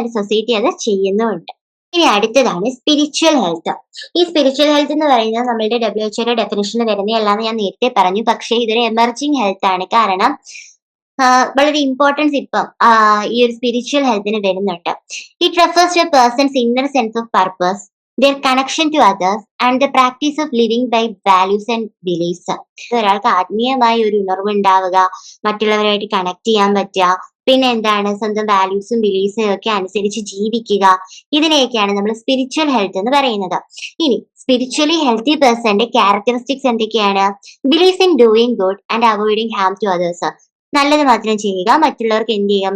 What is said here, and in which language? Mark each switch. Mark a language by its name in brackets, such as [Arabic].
[Malayalam] And society അത് ചെയ്യുന്നുമുണ്ട്. ഇനി അടുത്തതാണ് സ്പിരിച്വൽ ഹെൽത്ത്. ഈ സ്പിരിച്വൽ ഹെൽത്ത് എന്ന് പറയുന്നത് നമ്മളുടെ WHO ഡെഫിനിഷനിൽ വരുന്നതല്ലാന്ന് ഞാൻ നേരത്തെ പറഞ്ഞു. പക്ഷേ ഇതൊരു എമർജിങ് ഹെൽത്ത് ആണ്. കാരണം വളരെ ഇമ്പോർട്ടൻസ് ഇപ്പം ഈ ഒരു സ്പിരിച്വൽ ഹെൽത്തിന് വരുന്നുണ്ട്. [English] It refers to a person's inner sense of purpose, their connection to others, and the practice of living by values and beliefs. [Malayalam] ഒരാൾക്ക് ആത്മീയമായി ഒരു ഉണർവ് ഉണ്ടാവുക, മറ്റുള്ളവരായിട്ട് കണക്ട് ചെയ്യാൻ പറ്റുക, പിന്നെ എന്താണ് സ്വന്തം വാല്യൂസും ബിലീഫ്സും ഒക്കെ അനുസരിച്ച് ജീവിക്കുക, ഇതിനെയൊക്കെയാണ് നമ്മൾ സ്പിരിച്വൽ ഹെൽത്ത് എന്ന് പറയുന്നത്. ഇനി സ്പിരിച്വലി ഹെൽത്തി പേഴ്സന്റെ ക്യാരക്ടറിസ്റ്റിക്സ് എന്തൊക്കെയാണ്? [English] Belief in doing good and avoiding harm to others. [Malayalam] നല്ലത് മാത്രം ചെയ്യുക, മറ്റുള്ളവർക്ക് എന്ത് ചെയ്യുക?